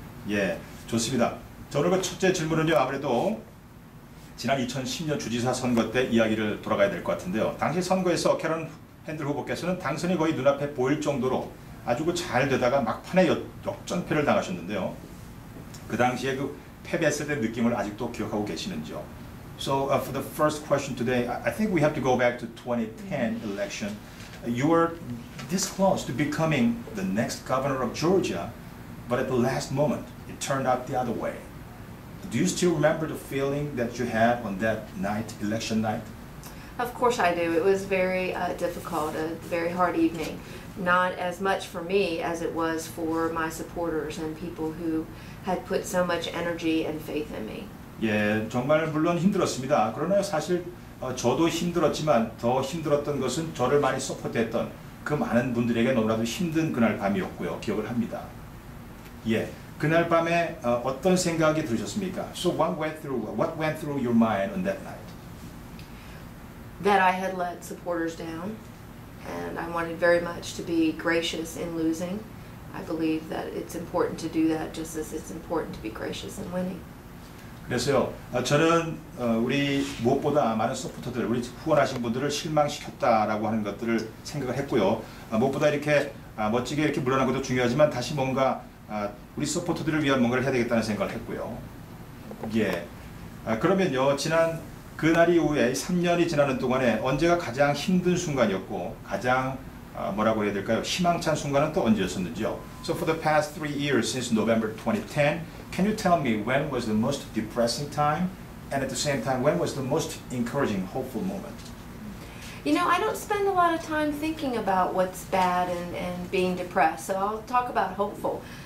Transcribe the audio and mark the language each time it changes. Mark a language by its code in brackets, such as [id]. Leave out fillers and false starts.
[ko] 예, 좋습니다. 저는 그 첫째 질문은요, 아무래도 지난 2010년 주지사 선거 때 이야기를 돌아가야 될 것 같은데요. 당시 선거에서 캐런 핸들 후보께서는 당선이 거의 눈앞에 보일 정도로 아주 잘 되다가 막판에 역전패를 당하셨는데요. 그 당시에 그 패배했을 때 느낌을 아직도 기억하고 계시는지요? [en] So for the first question today, I think we have to go back to 2010 election. You were this close to becoming the next governor of Georgia, but at the last moment, it turned out the other way. Do you still remember the feeling that you had on that night, election night? Of course I do. It was very difficult, a very hard evening. Not as much for me as it was for my supporters and people who had put so much energy and faith in me. [ko] 예, 정말 물론 힘들었습니다. 그러나 사실 저도 힘들었지만 더 힘들었던 것은 저를 많이 서포트했던 그 많은 분들에게 너무나도 힘든 그날 밤이었고요. 기억을 합니다. 예, 그날 밤에 어떤 생각이 들으셨습니까? [en] So what went through your mind on that night? That I had let supporters down, and I wanted very much to be gracious in losing. I believe that it's important to do that just as it's important to be gracious in winning. [ko] 그래서요, 저는 우리 무엇보다 많은 서포터들, 우리 후원하신 분들을 실망시켰다라고 하는 것들을 생각을 했고요. 무엇보다 이렇게 멋지게 이렇게 물러난 것도 중요하지만 다시 뭔가 우리 서포터들을 위한 뭔가를 해야 되겠다는 생각을 했고요. 예. 그러면요, 지난 그날 이후에 3년이 지나는 동안에 언제가 가장 힘든 순간이었고 가장 뭐라고 해야 될까요? 희망찬 순간은 또 언제였었는지요? [en] So for the past 3 years since November 2010, can you tell me when was the most depressing time, and at the same time, when was the most encouraging, hopeful moment? You know, I don't spend a lot of time thinking about what's bad and being depressed, so I'll talk about hopeful.